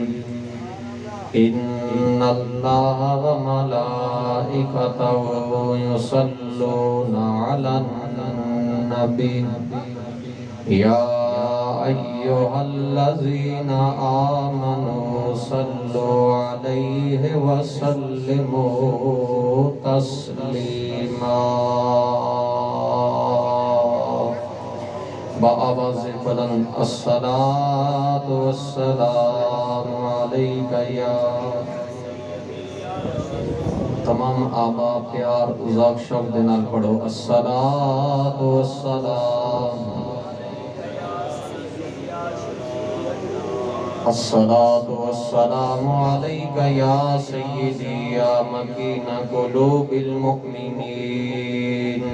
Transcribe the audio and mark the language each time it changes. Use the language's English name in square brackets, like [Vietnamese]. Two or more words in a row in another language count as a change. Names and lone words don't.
[Arabic] إن الله وملائكته يصلون على النبي يا أيها الذين آمنوا صلوا عليه وسلموا تسليما. [Punjabi] بآواز بلند [Arabic] الصلاة والسلام عليك یا. [Punjabi] تمام آبا پیار ذوق شوق دے نال پڑھو [Arabic] الصلاة والسلام. الصلاة والسلام عليك يا سيدي يا مكين قلوب المؤمنين.